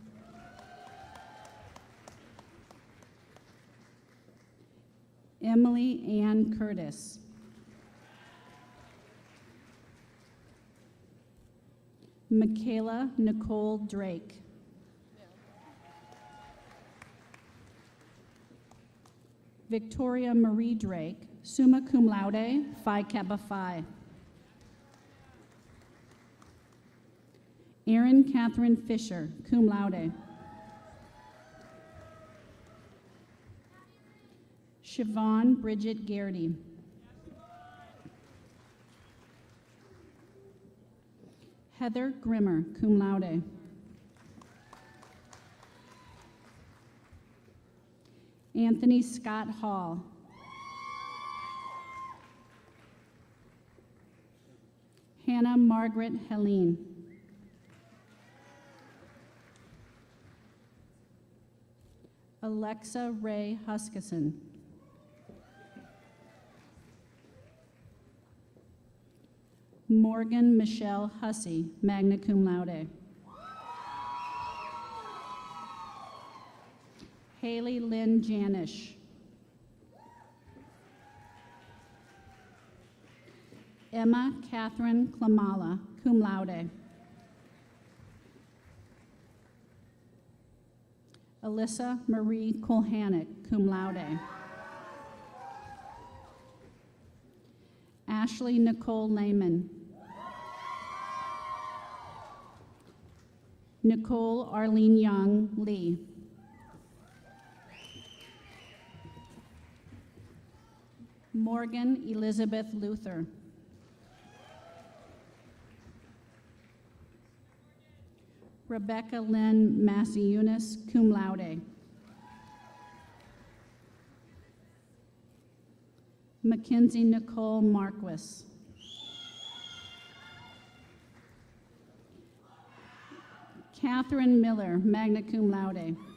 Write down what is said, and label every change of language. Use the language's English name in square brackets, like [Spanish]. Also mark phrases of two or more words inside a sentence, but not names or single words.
[English] Emily Ann Curtis. Michaela Nicole Drake. Victoria Marie Drake, [Latin] summa cum laude, Phi Kappa Phi. [English] Erin Catherine Fisher, [Latin] cum laude. [English] Siobhan Bridget Garrity. Heather Grimmer, [Latin] cum laude. [English] Anthony Scott Hall. Hannah Margaret Helene. Alexa Ray Huskisson. Morgan Michelle Hussey, [Latin] magna cum laude. [English] Haley Lynn Janish. Emma Catherine Klamala, [Latin] cum laude. [English] Alyssa Marie Kolhanek, [Latin] cum laude. [English] Ashley Nicole Lehman. Nicole Arlene Young Lee. Morgan Elizabeth Luther. Rebecca Lynn Massiunas, [Latin] cum laude. [English] Mackenzie Nicole Marquis. Catherine Miller, [Latin] magna cum laude.